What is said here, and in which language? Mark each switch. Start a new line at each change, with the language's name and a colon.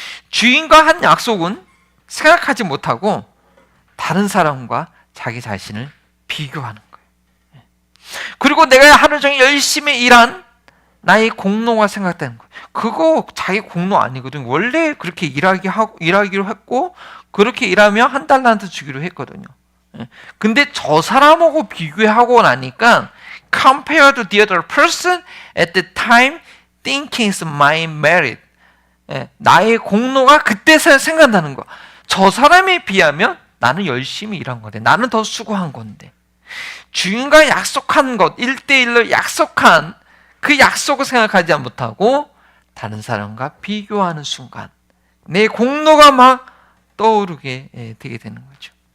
Korean: 주인과 한 약속은 생각하지 못하고 다른 사람과 자기 자신을 비교하는 거예요. 그리고 내가 하루 종일 열심히 일한 나의 공로가 생각되는 거예요. 그거 자기 공로 아니거든요. 원래 그렇게 일하기로 했고 그렇게 일하면 한 달러한테 주기로 했거든요.
English: 근데 저 사람하고 비교하고 나니까 compared to the other person at the time thinking is my merit.
Korean: 나의 공로가 그때 생각나는 거야. 저 사람에 비하면 나는 열심히 일한 건데, 나는 더 수고한 건데, 주인과 약속한 것, 1대1로 약속한 그 약속을 생각하지 못하고 다른 사람과 비교하는 순간 내 공로가 막 떠오르게 되게 되는 거죠.